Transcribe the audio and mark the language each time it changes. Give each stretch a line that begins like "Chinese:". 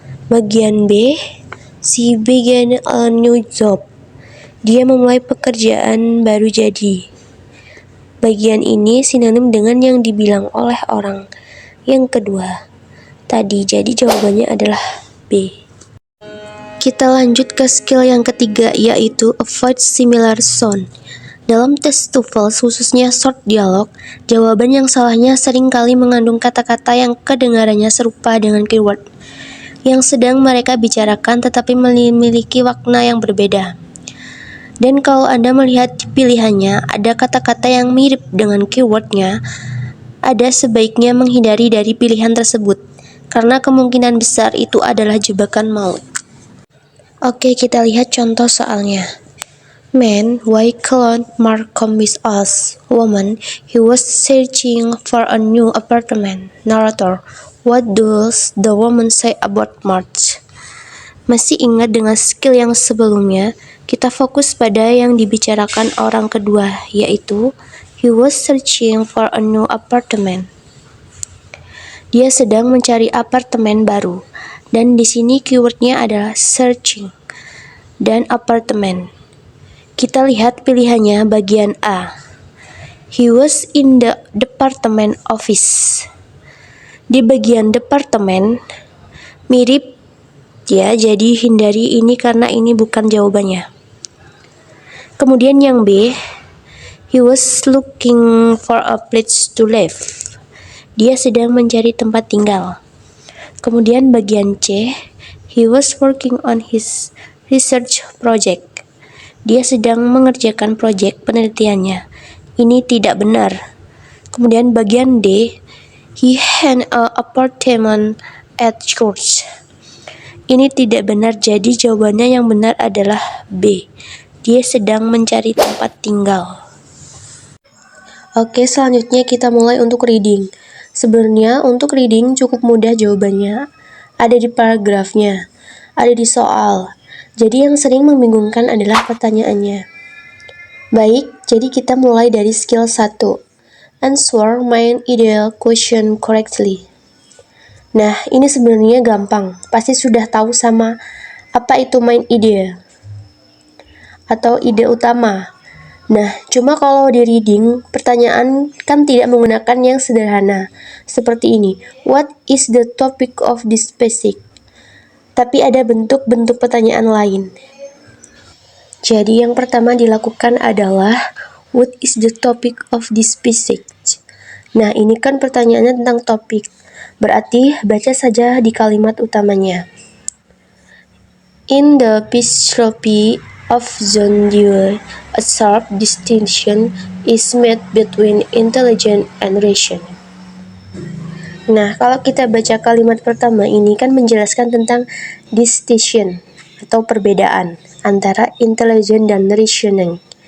Indonesian: Bagian B,
English: she began a new job.
Indonesian: Dia memulai pekerjaan baru jadi. Bagian ini sinonim dengan yang dibilang oleh orang yang kedua tadi, jadi jawabannya adalah B. Kita lanjut ke skill yang ketiga, yaitu
English: avoid similar sound.
Indonesian: Dalam tes TOEFL, khususnya short dialog, jawaban yang salahnya seringkali mengandung kata-kata yang kedengarannya serupa dengan keyword yang sedang mereka bicarakan tetapi memiliki makna yang berbeda. Dan kalau Anda melihat pilihannya, ada kata-kata yang mirip dengan keywordnya, ada sebaiknya menghindari dari pilihan tersebut, karena kemungkinan besar itu adalah jebakan maut. Oke, kita lihat contoh soalnya.
English: Man, why can't Mark come with us? Woman, he was searching for a new apartment. Narrator, what does the woman say about March?
Indonesian: Masih ingat dengan skill yang sebelumnya, kita fokus pada yang dibicarakan orang kedua, yaitu
English: he was searching for a new apartment.
Indonesian: Dia sedang mencari apartemen baru, dan di sini keywordnya adalah searching dan apartemen. Kita lihat pilihannya bagian A.
English: He was in the department office.
Indonesian: Di bagian departemen mirip ya, jadi hindari ini karena ini bukan jawabannya. Kemudian yang B,
English: he was looking for a place to live.
Indonesian: Dia sedang mencari tempat tinggal. Kemudian bagian C,
English: he was working on his research project.
Indonesian: Dia sedang mengerjakan proyek penelitiannya. Ini tidak benar. Kemudian bagian D,
English: he had an apartment at church.
Indonesian: Ini tidak benar, jadi jawabannya yang benar adalah B. Dia sedang mencari tempat tinggal. Oke, selanjutnya kita mulai untuk reading. Sebenarnya untuk reading cukup mudah jawabannya. Ada di paragrafnya, ada di soal. Jadi yang sering membingungkan adalah pertanyaannya. Baik, jadi kita mulai dari skill 1.
English: Answer my ideal question correctly.
Indonesian: Nah, ini sebenarnya gampang. Pasti sudah tahu sama apa itu main ide atau ide utama. Nah, cuma kalau di reading, pertanyaan kan tidak menggunakan yang sederhana. Seperti ini,
English: what is the topic of this passage?
Indonesian: Tapi ada bentuk-bentuk pertanyaan lain. Jadi yang pertama dilakukan adalah,
English: what is the topic of this passage?
Indonesian: Nah, ini kan pertanyaannya tentang topik. Berarti baca saja di kalimat utamanya.
English: In the philosophy of John Dewey, a sharp distinction is made between intelligence and reason.
Indonesian: Nah, kalau kita baca kalimat pertama ini kan menjelaskan tentang distinction atau perbedaan antara intelligence dan reasoning.